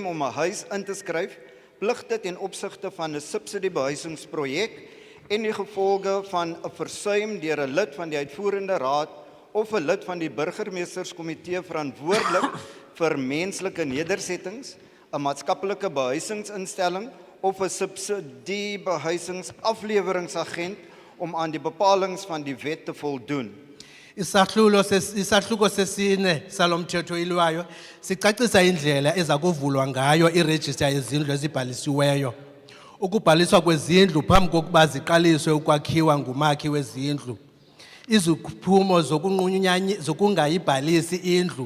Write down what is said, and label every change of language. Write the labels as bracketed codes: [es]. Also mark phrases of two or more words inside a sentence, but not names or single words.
[af] om 'n huis in te skryf, pligte ten opsigte van 'n subsidiebehuisingsprojek en die gevolge van 'n versuim deur 'n lid van die uitvoerende raad of 'n lid van die burgemeesterskomitee verantwoordelik vir menslike nedersettings, 'n maatskaplike behuisingsinstelling of 'n subsidiebehuisingsafleweringsagent om aan die bepalinge van die wet te voldoen. [xh] Isahluko sesine salomthetho ilwayo sicacisa indlela eza kuvulwa ngayo iregister yezindlu ezibhalisiweyo. Ukubhaliswa kwezindlu phambi kokuba ziqaliswe ukwakhiwa ngumakhi wezindlu. Iziphumo zokungayibhalisi indlu.